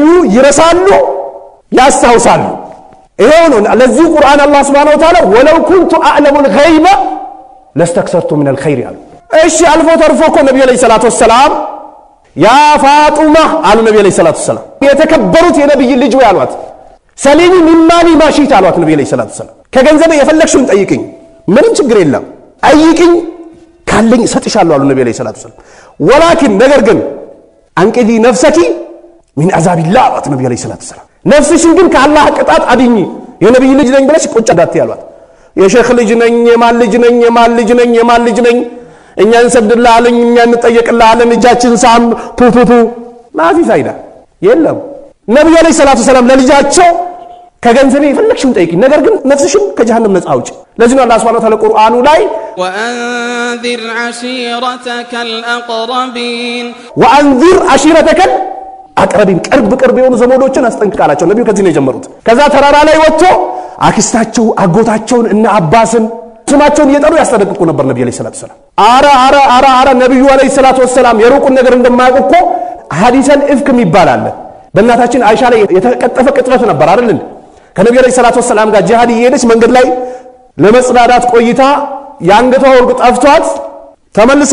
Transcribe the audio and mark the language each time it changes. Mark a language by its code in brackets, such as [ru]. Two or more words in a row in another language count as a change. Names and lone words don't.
[am] ይረሳሉ ያስታውሳሉ ይሄው ነው ለዚህ ቁርአን አላህ [ar] سبحانه وتعالى ولو كنت أعلم الغيب لاستكثرت من الخير [am] አሉ እሺ አልፎ ተርፎ እኮ ነብዩ [ar] صلى الله عليه وسلم يا فاطمة [am] አሉ ነብዩ [ar] عليه الصلاة والسلام [am] የተከበሩት የነብይ ልጅ ወይ አሏት [ar] سليني من مالي ما شئت [am] አሏት ነብዩ [ar] عليه الصلاة والسلام [am] ከገንዘብ የፈለግሽውን ጠይቅኝ ምንም ችግር የለም አይቅኝ ካለኝ ሰጥሻለሁ አሉ ነብዩ [ar] عليه الصلاة والسلام [am] ወላኪን ነገር ግን [ar] أنقذي نفسك من عذاب الله [am] አሏት ነብዩ [ar] عليه الصلاة والسلام [am] ነፍስሽን ግን ከአላህ ቅጣት አድኝ የነብይ ልጅ ነኝ ብለሽ ቁጭ እንዳትይ አሏት የሼክ ልጅ ነኝ የማን ልጅ ነኝ እኛ እንሰግድልሃለን እኛ እንጠየቅልሃለን እጃችን ሳም ቱቱቱ ማፊ ፋይዳ የለም ነብዩ [ar] عليه الصلاة والسلام [am] ለልጃቸው ከገንዘብ የፈለግሽውን ጠይቂኝ ነገር ግን ነፍስሽን ከጀሃነም ነፃ አውጪ ለዚህ ነው አላህ [ar] سبحانه وتعالى [am] ቁርአኑ ላይ [ar] وأنذر عشيرتك الأقربين [am] አቅረቢን ቅርብ የሆኑ ዘመዶችን አስጠንቅቃላቸው ነብዩ ከዚህ ነው የጀመሩት ከዛ ተራራ ላይ ወጥቶ አክስታቸው አጎታቸውን እና አባስን ስማቸውን እየጠሩ ያስጠነቅቁ ነበር ነብዩ [ar] عليه الصلاة والسلام [am] አራ ነብዩ [ar] عليه الصلاة والسلام [am] የሩቁን ነገር እንደማያውቁ [ar] حديث الإفك [am] ይባላል በእናታችን አይሻ ላይ የተቀጠፈ ቅጥፈት ነበር አይደል ከነብዩ [ar] عليه الصلاة والسلام [am] ጋር ጂሃድ እየሄደች መንገድ ላይ ለመጽዳዳት ቆይታ ያንገቷ ወርቅ ጠፍቷት ተመልሳ